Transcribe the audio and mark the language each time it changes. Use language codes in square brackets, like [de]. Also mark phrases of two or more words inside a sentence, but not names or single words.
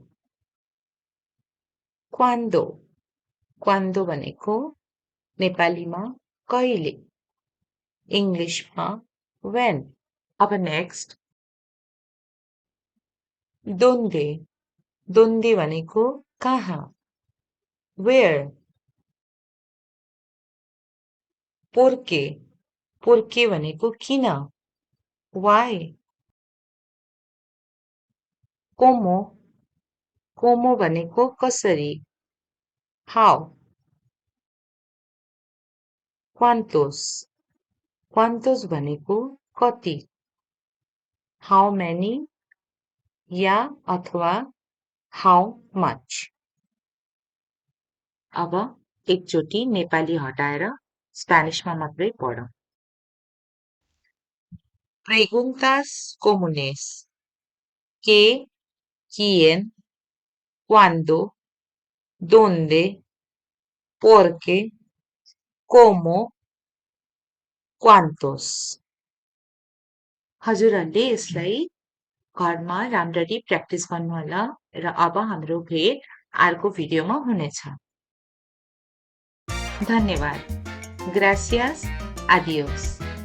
[ne] cuándo भनेको नेपालीमा कहिले, इंग्लिशमा when। अब नेक्स्ट dónde भनेको कहाँ, [en] where। [ne] por qué भनेको किन, why। cómo भनेको कसरी, how। cuántos भनेको कति, [en] how many [ne] या अथवा [en] how much। [ne] अब एकचोटि नेपाली हटाएर स्पेनिशमा मात्रै पढौँ। [es] Preguntas comunes: ¿qué, quién, cuándo, dónde, por qué, cómo, cuántos। [ne] हजुरहरूले यसलाई घरमा राम्ररी प्र्याक्टिस गर्नुहोला र अब हाम्रो भेट अर्को भिडियोमा हुनेछ। धन्यवाद। Gracias. [es] Adiós।